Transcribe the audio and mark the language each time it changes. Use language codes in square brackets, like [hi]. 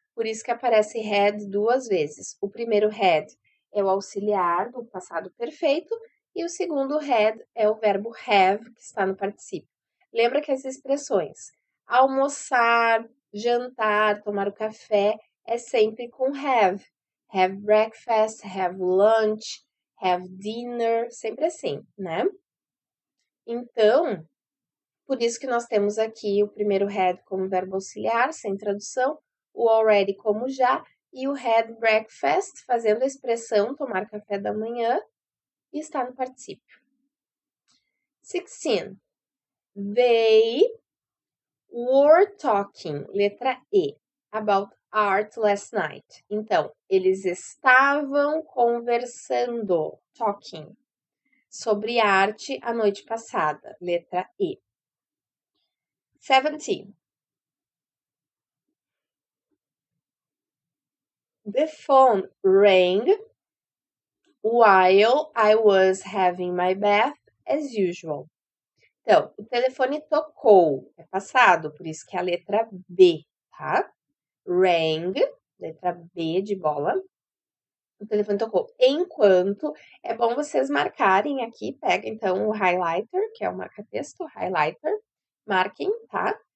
[pt] Por isso que aparece had duas vezes. O primeiro had é o auxiliar do passado perfeito e o segundo had é o verbo have, que está no particípio. Lembra que as expressões almoçar, jantar, tomar o café é sempre com have. [en] Have breakfast, have lunch, have dinner, [pt] sempre assim, né? Então, por isso que nós temos aqui o primeiro had como verbo auxiliar, sem tradução, o already como já, e o [en] had breakfast, [pt] fazendo a expressão tomar café da manhã, e está no particípio. 16. [en] They were talking, [pt] letra E, [en] about art last night. [pt] Então, eles estavam conversando, talking, sobre arte a noite passada, letra E. 17. [en] The phone rang while I was having my bath as usual. [pt] Então, o telefone tocou, é passado, por isso que é a letra B, tá? Rang, letra B de bola. O telefone tocou. Enquanto, é bom vocês marcarem aqui, pega então o highlighter, que é o marca-texto, highlighter, marquem, tá?